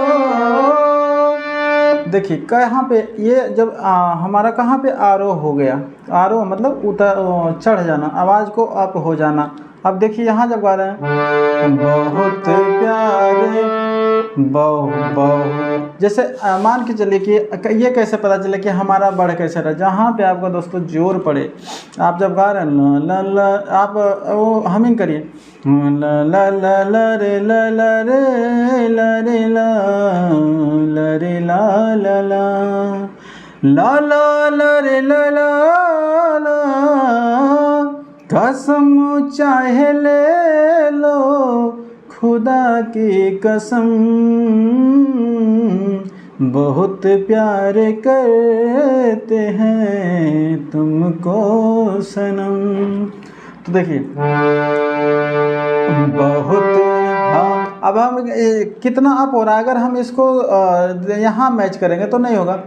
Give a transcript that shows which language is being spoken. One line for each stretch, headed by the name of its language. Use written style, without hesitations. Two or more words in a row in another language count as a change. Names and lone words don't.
Hindi: देखिए कहाँ पे ये जब हमारा कहाँ पे आरोह हो गया, आरोह मतलब उतर चढ़ जाना, आवाज़ को अप हो जाना। अब देखिए यहाँ जब गा रहे हैं बहुत प्यारे बहु, जैसे मान के चलिए कि ये कैसे पता चले कि हमारा बढ़ कैसे रहा, जहाँ पे आपका दोस्तों जोर पड़े, आप जब गा रहे हैं ल ल ल, आप वो हमिंग करिए ल ल ल ल रे ल ल रे ल रे ल ल रे ल ल ल ल ल रे ल ल ल, कसम चाहे ले लो खुदा की कसम, बहुत प्यार करते हैं तुमको सनम। तो देखिए बहुत, हाँ अब हम कितना अप हो रहा है, अगर हम इसको यहाँ मैच करेंगे तो नहीं होगा।